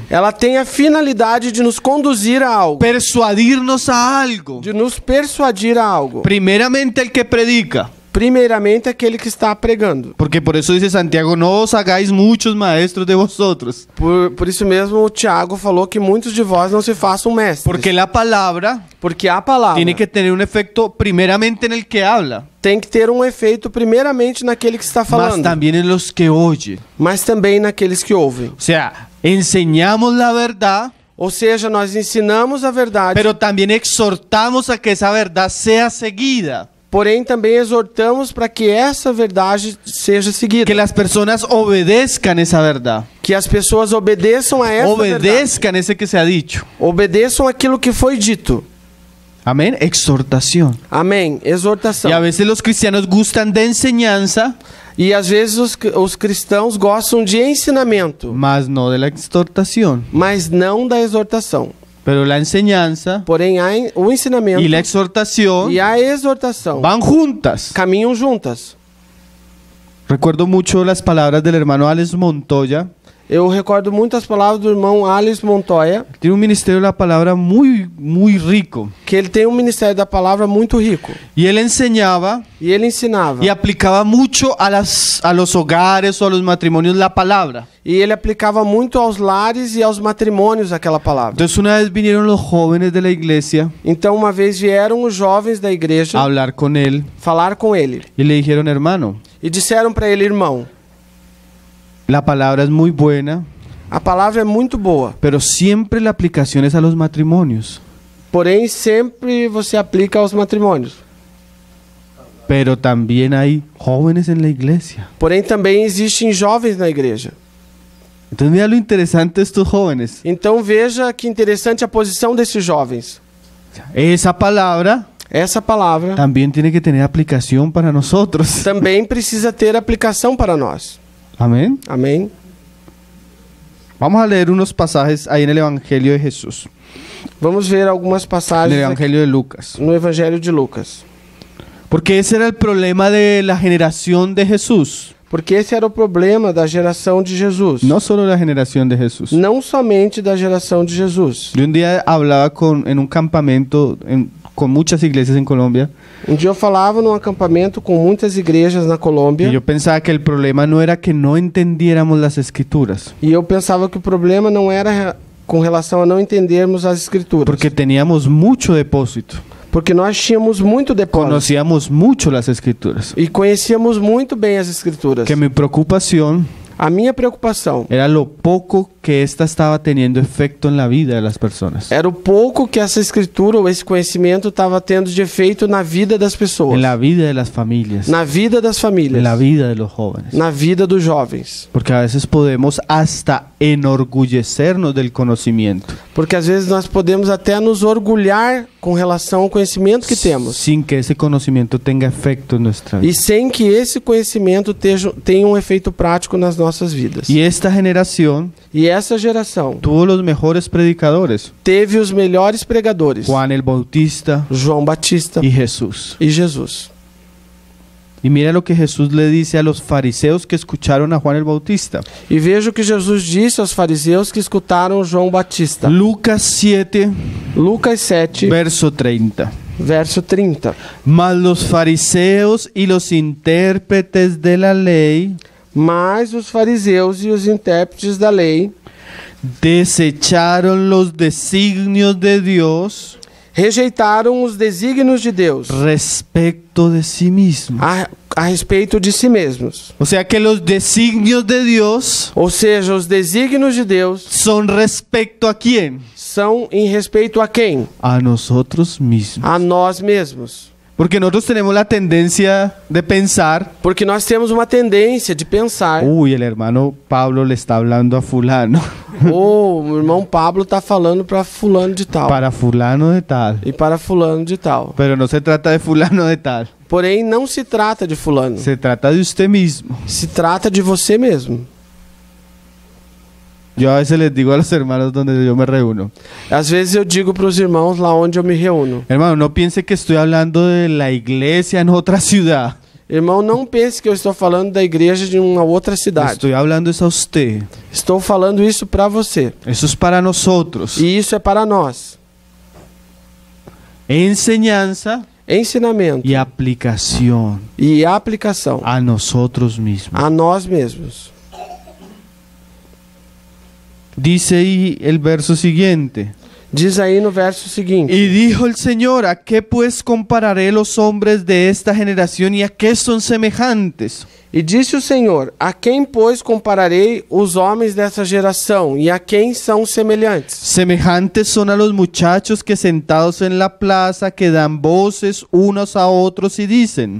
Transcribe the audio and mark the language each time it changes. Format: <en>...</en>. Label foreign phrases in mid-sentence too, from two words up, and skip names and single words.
<pt>ela tem a finalidade de nos conduzir a algo.</pt> <es>persuadirnos a algo.</es> <pt>De nos persuadir a algo.</pt> <es>Primeramente el que predica,</es> <pt>Primeiramente, aquele que está pregando.</pt> <es>porque por eso dice Santiago, no os hagáis muchos maestros de vosotros,</es> <pt>Por isso mesmo, o Tiago falou que muitos de vós não se façam mestres.</pt> <es>porque la palabra</es> <pt>Porque a palavra</pt> <es>tiene que tener un efecto primeramente en el que habla,</es> <pt>tem que ter um efeito primeiramente naquele que está mas falando,</pt> <es>también en los que oye.</es> <pt>mas também naqueles que ouvem.</pt> <es>O sea, enseñamos la verdad,</es> <pt>Ou seja, nós ensinamos a verdade,</pt> <es>pero también exhortamos a que esa verdad sea seguida,</es> <pt>porém também exortamos para que essa verdade seja seguida.</pt> <es>que las personas obedezcan esa verdad,</es> <pt>Que as pessoas obedeçam a essa verdade.</pt> <es>obedezcan ese que se ha dicho.</es> <pt>Obedeçam aquilo que foi dito.</pt> <es>Amén, exhortación.</es> <pt>Amém. Exortação.</pt> <es>Y a veces los cristianos gustan de enseñanza,</es> <pt>E às vezes os cristãos gostam de ensinamento,</pt> <es>mas no de la exhortación.</es> <pt>mas não da exortação.</pt> <es>Pero la enseñanza</es> <pt>Porém, o ensinamento</pt> <es>y la exhortación</es> <pt>e a exortação</pt> <es>van juntas.</es> <pt>caminham juntas.</pt> <es>Recuerdo mucho las palabras del hermano Alex Montoya,</es> <pt>Eu recordo muito as palavras do irmão Alice Montoya,</pt> <es>Tiene un ministerio de la palabra muy rico.</es> <pt>que ele tem um ministério da palavra muito rico.</pt> <es>Y él enseñaba</es> <pt>E ele ensinava.</pt> <es>y aplicaba mucho a los hogares o a los matrimonios la palabra.</es> <pt>E ele aplicava muito aos lares e aos matrimônios aquela palavra.</pt> <es>Entonces una vez vinieron los jóvenes de la iglesia</es> <pt>Então uma vez vieram os jovens da igreja</pt> <es>a hablar con él</es> <pt>falar com ele.</pt> <es>y le dijeron, hermano,</es> <pt>E disseram para ele, irmão,</pt> <es>la palabra es muy buena,</es> <pt>a palavra é muito boa,</pt> <es>pero siempre la aplicación es a los matrimonios.</es> <pt>porém sempre você aplica aos matrimônios.</pt> <es>Pero también hay jóvenes en la iglesia.</es> <pt>Porém também existem jovens na igreja.</pt> <es>Entonces mira lo interesante de estos jóvenes.</es> <pt>Então veja que interessante a posição desses jovens.</pt> <es>Esa palabra</es> <pt>Essa palavra</pt> <es>también tiene que tener aplicación para nosotros.</es> <pt>também precisa ter aplicação para nós.</pt> <es>Amén.</es> <pt>Amém?</pt> <es>Vamos a leer unos pasajes ahí en el Evangelio de Jesús,</es> <pt>Vamos ver algumas</pt> <es>en el</es> <pt>passagens aqui</pt> <es>Evangelio de Lucas.</es> <pt>no Evangelho de Lucas.</pt> <es>Porque ese era el problema de la generación de Jesús.</es> <pt>Porque esse era o problema da geração de Jesus.</pt> <es>No solo la generación de Jesús.</es> <pt>Não somente da geração de Jesus.</pt> <es>Yo un día hablaba en un campamento con muchas iglesias en Colombia</es> <pt>Um dia eu falava num acampamento com muitas igrejas na Colômbia</pt> <es>y yo pensaba que el problema no era que no entendiéramos las escrituras,</es> <pt>e eu pensava que o problema não era com relação a não entendermos as escrituras.</pt> <es>porque teníamos mucho depósito,</es> <pt>Porque nós tínhamos muito depósito</pt> <es>conocíamos mucho las escrituras.</es> <pt>e conhecíamos muito bem as escrituras.</pt> <es>Que mi preocupación</es> <pt>A minha preocupação</pt> <es>era lo poco que ésta estaba teniendo efecto en la vida de las personas,</es> <pt>era o pouco que essa escritura ou esse conhecimento estava tendo de efeito na vida das pessoas,</pt> <es>en la vida de las familias,</es> <pt>na vida das famílias,</pt> <es>en la vida de los jóvenes.</es> <pt>na vida dos jovens.</pt> <es>Porque a veces podemos hasta enorgullecernos del conocimiento</es> <pt>Porque às vezes nós podemos até nos orgulhar com relação ao conhecimento que temos</pt> <es>sin que ese conocimiento tenga efecto en nuestra vida.</es> <pt>e sem que esse conhecimento tenha um efeito prático nas nossas vidas.</pt> <es>Y esta generación</es> <pt>E essa geração</pt> <es>tuvo los mejores predicadores,</es> <pt>teve os melhores pregadores,</pt> <es>Juan el Bautista</es> <pt>João Batista</pt> <es>y Jesús.</es> <pt>e Jesus.</pt> <es>Y mira lo que Jesús le dice a los fariseos que escucharon a Juan el Bautista.</es> <pt>E veja o que Jesus disse aos fariseus que escutaram João Batista.</pt> <es>Lucas 7,</es> <pt>Lucas 7,</pt> <es>verso 30.</es> <pt>verso 30.</pt> <es>Mas los fariseos y los intérpretes de la ley</es> <pt>Mas os fariseus e os intérpretes da lei</pt> <es>desecharon los designios de Dios</es> <pt>rejeitaram os desígnios de Deus</pt> <es>respecto de sí mismos.</es> <pt>a respeito de si mesmos.</pt> <es>O sea que los designios de Dios</es> <pt>Ou seja, os desígnios de Deus</pt> <es>son respecto a quién?</es> <pt>são em respeito a quem?</pt> <es>A nosotros mismos.</es> <pt>A nós mesmos.</pt> <es>Porque nosotros tenemos la tendencia de pensar,</es> <pt>Porque nós temos uma tendência de pensar:</pt> <es>uy, el hermano Pablo le está hablando a fulano,</es> <pt>o irmão Pablo está falando para fulano de tal</pt> <es>para fulano de tal.</es> <pt>e para fulano de tal.</pt> <es>Pero no se trata de fulano de tal,</es> <pt>Porém, não se trata de fulano.</pt> <es>se trata de usted mismo.</es> <pt>Se trata de você mesmo.</pt> <es>Yo a veces les digo a los hermanos donde yo me reúno,</es> <pt>Às vezes eu digo para os irmãos lá onde eu me reúno:</pt> <es>hermano, no piense que estoy hablando de la iglesia en otra ciudad.</es> <pt>irmão, não pense que eu estou falando da igreja de uma outra cidade.</pt> <es>Estoy hablando es a usted.</es> <pt>Estou falando isso para você.</pt> <es>Eso es para nosotros.</es> <pt>E isso é para nós.</pt> <es>Enseñanza</es> <pt>Ensinamento</pt> <es>y aplicación</es> <pt>e aplicação</pt> <es>a nosotros mismos.</es> <pt>a nós mesmos.</pt> <es>Dice ahí el verso siguiente.</es> <pt>Diz aí no verso seguinte:</pt> <es>Y dijo el Señor, ¿a qué pues compararé los hombres de esta generación y a qué son semejantes?</es> <pt>E disse o Senhor: a quem, pois, compararei os homens dessa geração e a quem são semelhantes?</pt> <es>Semejantes son a los muchachos que sentados en la plaza que dan voces unos a otros y dicen:</es>